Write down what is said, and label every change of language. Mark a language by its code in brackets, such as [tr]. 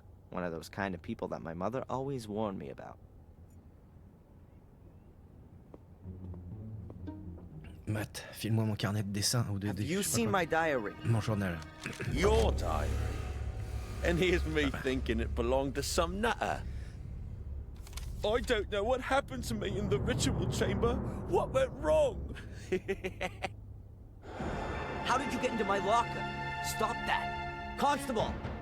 [en] One of those kind of people that my mother always warned me about. [fr] Matt, file-moi mon carnet de dessin ou de... [en] Have you seen my diary? [fr] Mon journal. [en] Your diary? And here's me thinking it belonged to some nutter. I don't know what happened to me in the ritual chamber. What went wrong? How did you get into my locker? Stop that. Constable!